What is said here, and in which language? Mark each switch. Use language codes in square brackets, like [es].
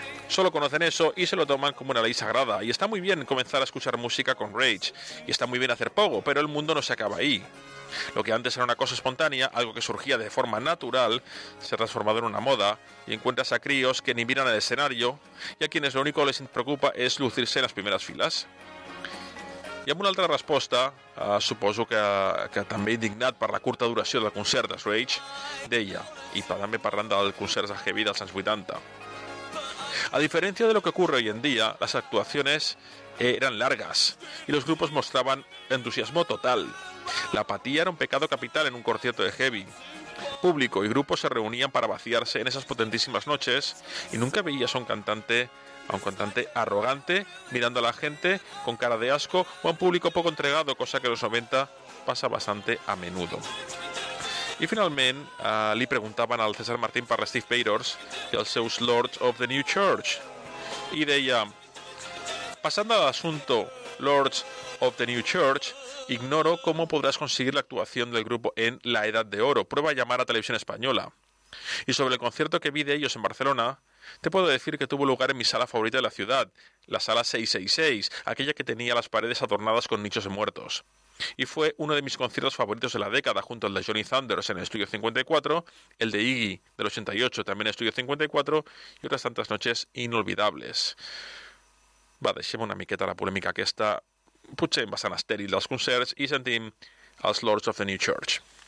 [es] Solo conocen eso y se lo toman como una ley sagrada. Y está muy bien comenzar a escuchar música con Rage. Y está muy bien hacer pogo, pero el mundo no se acaba ahí. Lo que antes era una cosa espontánea, algo que surgía de forma natural, se ha transformado en una moda. Y encuentras a críos que ni miran el escenario y a quienes lo único que les preocupa es lucirse en las primeras filas. [ca] Y amb una altra resposta, suposo que també indignat per la curta duració del concert de Rage, deia, i també parlant del concert de Heavy dels anys 80, [es] a diferencia de lo que ocurre hoy en día, las actuaciones eran largas y los grupos mostraban entusiasmo total. La apatía era un pecado capital en un concierto de heavy. Público y grupos se reunían para vaciarse en esas potentísimas noches y nunca veías a un cantante arrogante mirando a la gente con cara de asco o a un público poco entregado, cosa que en los 90 pasa bastante a menudo. [ca] I finalment li preguntaven al César Martín per Steve Bators i els seus Lords of the New Church. I deia, [es] pasando al asunto Lords of the New Church, ignoro cómo podrás conseguir la actuación del grupo en La Edad de Oro. Prueba a llamar a Televisión Española. Y sobre el concierto que vi de ellos en Barcelona, te puedo decir que tuvo lugar en mi sala favorita de la ciudad, la sala 666, aquella que tenía las paredes adornadas con nichos de muertos. Y fue uno de mis conciertos favoritos de la década, junto al de Johnny Thunders en el Estudio 54, el de Iggy del 88 también en el Estudio 54, y otras tantas noches inolvidables. [ca] Va, deixem una miqueta la polèmica aquesta, potser bastant estèril dels concerts, i sentim els Lords of the New Church.